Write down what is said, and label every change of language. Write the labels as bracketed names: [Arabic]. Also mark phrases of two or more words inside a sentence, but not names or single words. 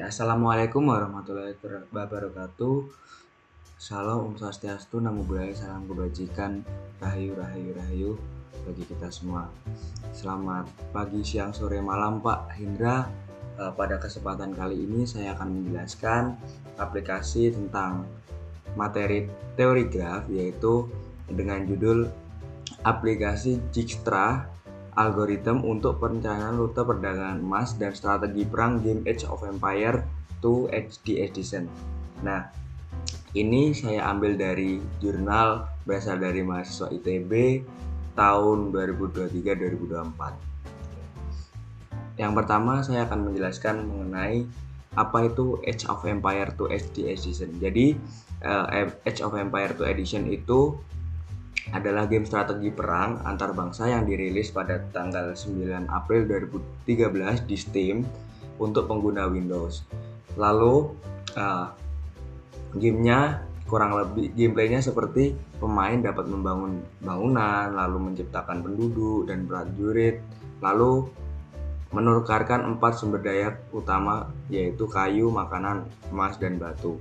[Arabic] السلام عليكم ورحمة الله وبركاته. [Indonesian] Salam [Balinese] Om Swastiastu, [Pali] Namo Buddhaya, [Indonesian] salam kebajikan, rahayu rahayu rahayu bagi kita semua. Selamat pagi, siang, sore, malam Pak Hendra. Pada kesempatan kali ini saya akan menjelaskan aplikasi tentang materi teori graf, yaitu dengan judul aplikasi Dijkstra algoritma untuk perencanaan rute perdagangan emas dan strategi perang game Age of Empires 2 HD Edition. Nah, ini saya ambil dari jurnal berasal dari mahasiswa ITB tahun 2023-2024. Yang pertama saya akan menjelaskan mengenai apa itu Age of Empires 2 HD Edition. Jadi Age of Empires 2 Edition itu adalah game strategi perang antar bangsa yang dirilis pada tanggal 9 April 2013 di Steam untuk pengguna Windows. Lalu gamenya kurang lebih gameplaynya seperti pemain dapat membangun bangunan, lalu menciptakan penduduk dan prajurit, lalu menukarkan 4 sumber daya utama, yaitu kayu, makanan, emas, dan batu.